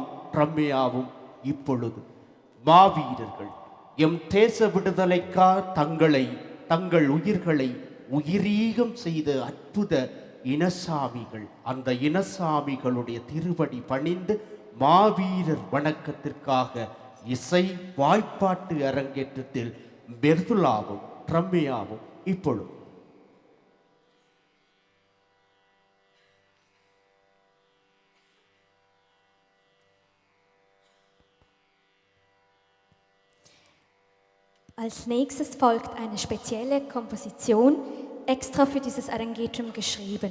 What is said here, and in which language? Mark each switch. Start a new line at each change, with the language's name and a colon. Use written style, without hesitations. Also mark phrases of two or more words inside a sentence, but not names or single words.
Tamil: ரம்யாவும் இப்பொழுது மாவீரர்கள் எம் தேச விடுதலைக்காக தங்கள் உயிர்களை உயிரீகம் செய்த அற்புத இனசாமிகள், அந்த இனசாமிகளுடைய திருவடி பணிந்து மாவீரர் வணக்கத்திற்காக இசை வாய்ப்பாட்டு அரங்கேற்றத்தில் மிர்தலாவும் ரம்யாவும் இப்பொழுது
German: Als nächstes folgt eine spezielle Komposition, extra für dieses Arrangieren geschrieben.